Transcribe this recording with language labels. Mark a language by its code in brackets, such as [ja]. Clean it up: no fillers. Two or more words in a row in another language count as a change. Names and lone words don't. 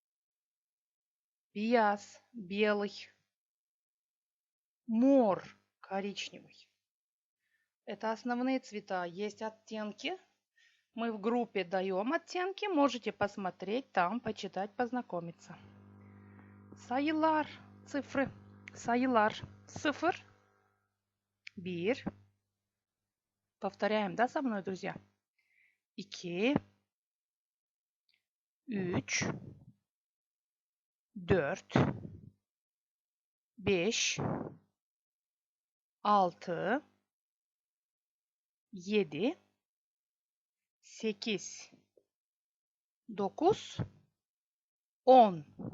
[gag] Бияс. Белый. Мор. [ru] Коричневый. Это основные цвета. Есть оттенки. Мы в группе даем оттенки. Можете посмотреть там, почитать, познакомиться. [gag] Sayılar. Цифры. Sayılar. Sıfır. Bir. [ru] Повторяем, да, со мной, друзья? 2. 3. 4. 5. 6. 7, 8, 9, 10.